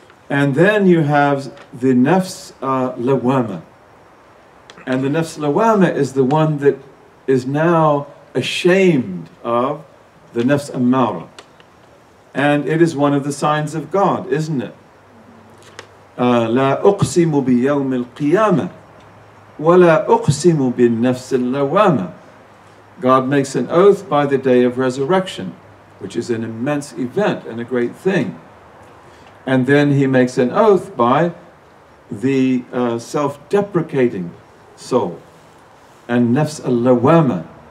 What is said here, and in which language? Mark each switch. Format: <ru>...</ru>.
<en>And then you have the nafs lawama. And the nafs lawama is the one that is now ashamed of the nafs ammara. And it is one of the signs of God, isn't it?</en> <ar>لا أقسم بيوم القيامة ولا أقسم بالنفس اللوامة.</ar> <en>God makes an oath by the day of resurrection, which is an immense event and a great thing. And then he makes an oath by the self-deprecating soul, and nafs al-lawama.</en>